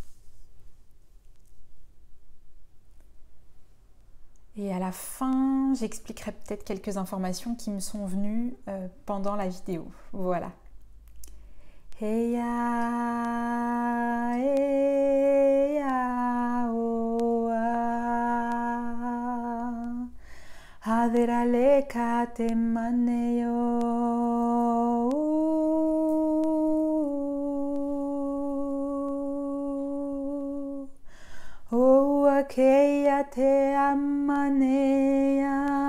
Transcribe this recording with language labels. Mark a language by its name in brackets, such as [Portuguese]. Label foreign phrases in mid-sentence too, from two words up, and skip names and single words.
[French] Et à la fin, j'expliquerai peut-être quelques informations qui me sont venues pendant la vidéo. Voilà. Heya, heya, oa, aderale kate maneyo, oa keia te amanea,